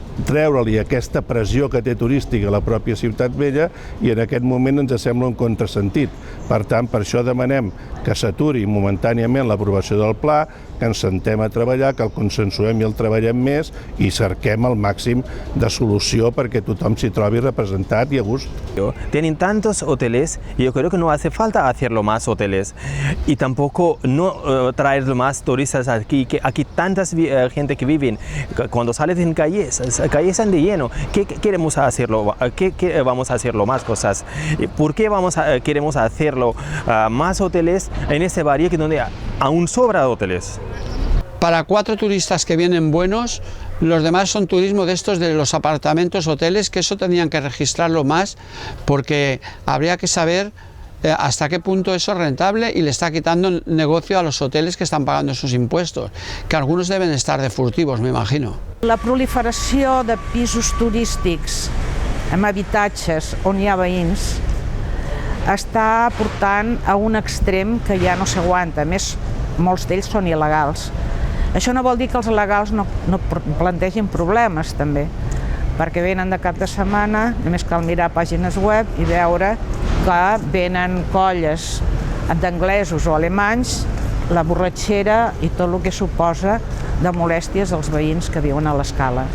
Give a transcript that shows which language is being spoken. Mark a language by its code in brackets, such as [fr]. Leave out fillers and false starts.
[ca] treure-li aquesta pressió que té turística a la pròpia Ciutat Vella i en aquest moment ens sembla un contrasentit. Per tant, per això demanem que s'aturi momentàniament l'aprovació del pla, que ens sentem a treballar, que el consensuem i el treballem més i cerquem el màxim de solució perquè tothom s'hi trobi representat i a gust. [es] Tienen tantos hoteles y yo creo que no hace falta hacerlo más hoteles y tampoco no traer más turistas aquí, que aquí tantas gente que viven, cuando sales en calles están de lleno. ¿Qué queremos hacerlo? ¿Qué vamos a hacerlo más cosas? ¿Por qué queremos hacerlo más hoteles en este barrio que donde aún sobra hoteles? Para 4 turistas que vienen buenos, los demás son turismo de estos de los apartamentos, hoteles, que eso tendrían que registrarlo más porque habría que saber hasta qué punto eso es rentable y le está quitando negocio a los hoteles que están pagando sus impuestos, que algunos deben estar de furtivos, me imagino. [ca] La proliferació de pisos turístics amb habitatges on hi ha veïns està portant a un extrem que ja no s'aguanta. A més, molts d'ells són il·legals. Això no vol dir que els il·legals no plantegin problemes, també, perquè venen de cap de setmana, només cal mirar pàgines web i veure que venen colles d'anglesos o alemanys, la borratxera i tot el que suposa de molèsties als veïns que viuen a l'escala.